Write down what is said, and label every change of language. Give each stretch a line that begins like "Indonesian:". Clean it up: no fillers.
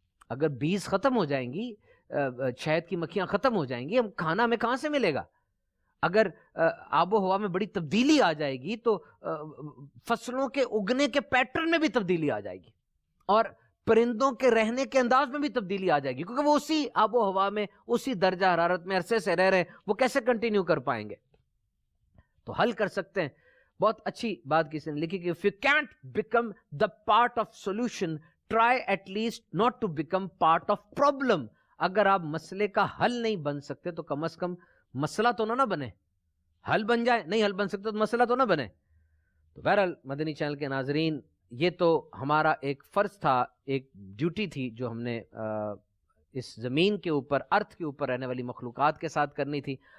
Urdu: اگر بیز ختم ہو جائیں گی، شہد کی مکھیاں ختم ہو جائیں گی، ہم کھانا ہمیں کہاں سے ملے گا؟ اگر آب و ہوا میں بڑی تبدیلی آ جائے گی تو فصلوں کے اگنے کے پیٹرن میں بھی تبدیلی آ جائے گی، اور پرندوں کے رہنے کے انداز میں بھی تبدیلی آ جائے گی، کیونکہ وہ اسی آب و ہوا میں، اسی درجہ حرارت میں عرصے سے رہ رہے ہیں. وہ کیسے کنٹینیو کر پائیں گے؟ تو حل کر سکتے ہیں. بہت اچھی بات کسی نے لکھی کہ
English: if you can't become the part of solution, try at least not to become part of problem.
Urdu: اگر آپ مسئلے کا حل نہیں بن سکتے تو کم از کم مسئلہ تو نہ بنے. حل بن جائے، نہیں حل بن سکتا تو مسئلہ تو نہ بنے. تو بہرحال مدنی چینل کے ناظرین، یہ تو ہمارا ایک فرض تھا، ایک ڈیوٹی تھی جو ہم نے اس زمین کے اوپر، ارتھ کے اوپر رہنے والی مخلوقات کے ساتھ کرنی تھی.